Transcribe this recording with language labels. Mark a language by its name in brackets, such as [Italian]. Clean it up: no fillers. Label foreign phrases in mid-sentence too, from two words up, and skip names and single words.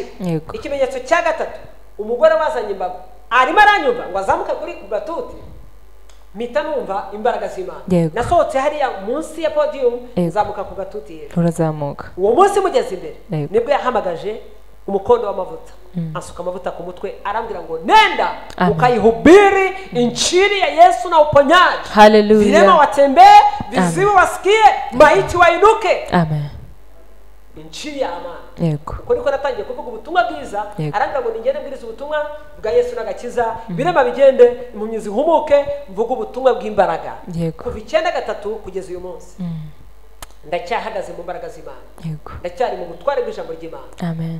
[Kinyarwanda] Ikimenyetso cya gatatu umugore wazanye imbago arimo aranyumva ngo azamuka kuri gatuti mpita numva imbaraga z'Imana. Nasohotse hariya munsi ya podium zamuka ku gatuti hejuru. Urazamuka. Uwo munsi mugeze imbere nibwo yahamagaje umukondo w'amavuta asuka amavuta ku mutwe arambwira ngo [Swahili] nenda ukayihubiri injili ya Yesu na uponyaji. Vilema watembee, viziwi wasikie, maiti wainuke. Injili ya amani. [Kinyarwanda] Uko niko natangiye kuvuga ubutumwa bwiza. Arambwira ngo ningende mbwiriza ubutumwa bwa Yesu n'agakiza. Birema bigende impumyi zihumuke mvuga ubutumwa bw'imbaraga. Kuva 9/3 kugeza uyu munsi. Ndacyahagaze mu mbaraga z'Imana. Ndacyari mu gutwara bw'ijambo ry'Imana.